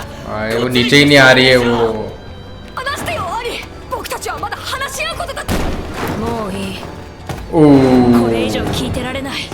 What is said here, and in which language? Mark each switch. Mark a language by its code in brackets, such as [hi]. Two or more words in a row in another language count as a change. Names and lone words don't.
[hi] आए वो नीचे ही नहीं आ रही है वो [ja] 話してよ兄。僕たちはまだ話し合うことだ。もういい。 ओ これ以上聞いてられない。